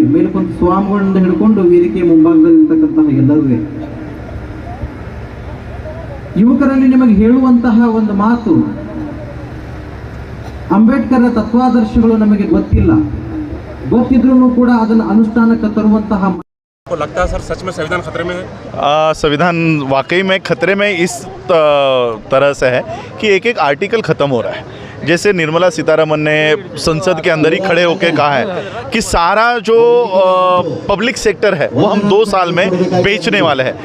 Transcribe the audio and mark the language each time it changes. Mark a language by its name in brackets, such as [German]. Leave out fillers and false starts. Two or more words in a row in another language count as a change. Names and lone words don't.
[Kannada] ಮೇಲ್ಕೊಂದು ಸ್ವಾಮಿಗಳಿಂದ ಹಿಡ್ಕೊಂಡು ವೇದಿಕೆ ಮುಂಭಾಗದಲ್ಲಿ ಇರ್ತಕ್ಕಂತಹ ಎಲ್ಲರೂ. ಯುವಕರಲ್ಲಿ ನಿಮಗೆ ಹೇಳುವಂತಹ ಒಂದು ಮಾತು, ಅಂಬೇಡ್ಕರ್ ತತ್ವಾದರ್ಶಗಳು ನಮಗೆ ಗೊತ್ತಿಲ್ಲ, ಗೊತ್ತಿದ್ರೂ ಕೂಡ ಅದನ್ನು ಅನುಷ್ಠಾನಕ್ಕೆ ತರುವಂತಹ. [Hindi] आपको लगता है सर सच में संविधान खतरे में है? संविधान वाकई में खतरे में इस तरह से है कि एक एक आर्टिकल ख़त्म हो रहा है. जैसे निर्मला सीतारमन ने संसद के अंदर ही खड़े होकर कहा है कि सारा जो [English] public sector [Hindi] है वो हम 2 साल में बेचने वाले हैं.